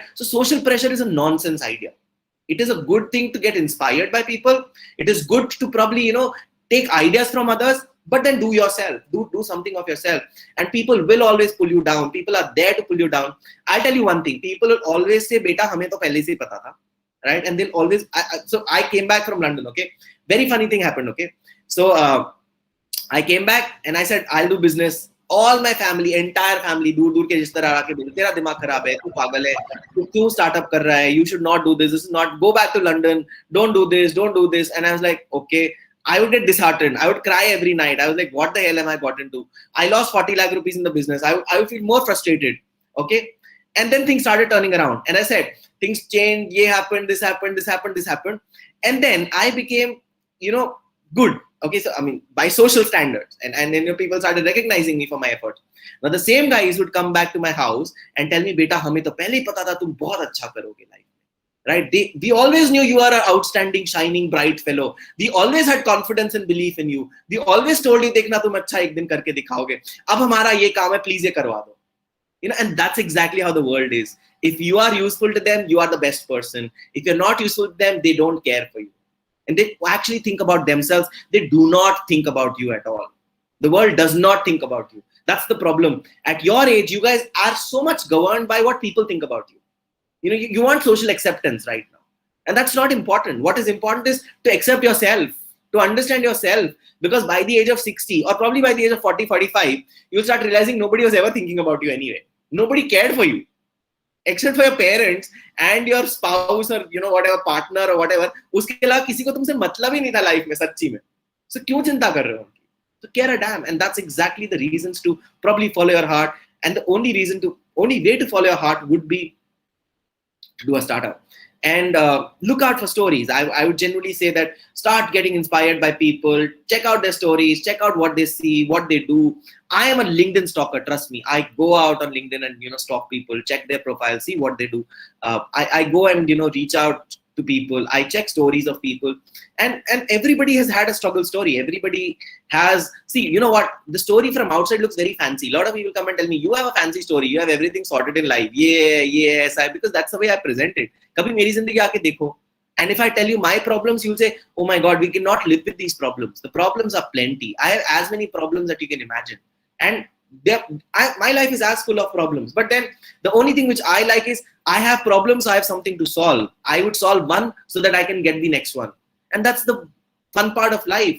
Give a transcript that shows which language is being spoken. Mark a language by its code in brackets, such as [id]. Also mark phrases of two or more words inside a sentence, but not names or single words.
[en] So social pressure is a nonsense idea. It is a good thing to get inspired by people. It is good to probably, take ideas from others, but then do yourself. Do something of yourself. And people will always pull you down. People are there to pull you down. I'll tell you one thing. People will always say, [hi] बेटा, हमें तो पहले से ही पता था. [en] Right? And they'll always, so I came back from London, okay? Very funny thing happened, okay? So I came back and I said, I'll do business. All my family, entire family, [hi] दूर के रिश्तेदार आके बोले, तेरा दिमाग खराब है, तू पागल है, तू क्यों startup कर रहा है? [en] You should not do this. This is not. Go back to London. Don't do this. Don't do this. And I was like, okay. I would get disheartened. I would cry every night. I was like, what the hell am I got into? I lost 40 lakh rupees in the business. I would feel more frustrated. Okay. And then things started turning around. And I said, things changed. Ye happened. This happened. This happened. This happened. And then I became, good. Okay. So, I mean, by social standards. And then people started recognizing me for my efforts. Now, the same guys would come back to my house and tell me, [hi] बेटा, हमें तो पहले ही पता था, तुम बहुत अच्छा करोगे life. [en] Right? We always knew you are an outstanding, shining, bright fellow. We always had confidence and belief in you. We always told you, [hi] "देखना, तुम अच्छा एक दिन करके दिखाओगे। अब हमारा ये काम है, please ye karwa do." [en] And that's exactly how the world is. If you are useful to them, you are the best person. If you're not useful to them, they don't care for you. And they actually think about themselves. They do not think about you at all. The world does not think about you. That's the problem. At your age, you guys are so much governed by what people think about you. You want social acceptance right now. And that's not important. What is important is to accept yourself, to understand yourself. Because by the age of 60 or probably by the age of 40, 45, you'll start realizing nobody was ever thinking about you anyway. Nobody cared for you. Except for your parents and your spouse or, whatever, partner or whatever. [hi] Uske अलावा किसी को तुमसे मतलब ही नहीं था life में, सच्ची में. So क्यों चिंता कर रहे हो? [en] So care a damn. And that's exactly the reasons to probably follow your heart. And the only way to follow your heart would be to do a startup. And look out for stories. I would generally say that start getting inspired by people, check out their stories, check out what they see, what they do. I am a LinkedIn stalker, trust me. I go out on LinkedIn and stalk people, check their profile, see what they do. I go and reach out to people. I check stories of people, and everybody has had a struggle story. Everybody has, see, what, the story from outside looks very fancy. A lot of people come and tell me, you have a fancy story, you have everything sorted in life. Yes, because that's the way I present it. [hi] कभी मेरी ज़िंदगी आके देखो. [en] And if I tell you my problems, you'll say, oh my God, we cannot live with these problems. The problems are plenty. I have as many problems that you can imagine. And my life is as full of problems. But then the only thing which I like is I have problems, so I have something to solve. I would solve one so that I can get the next one. And that's the fun part of life.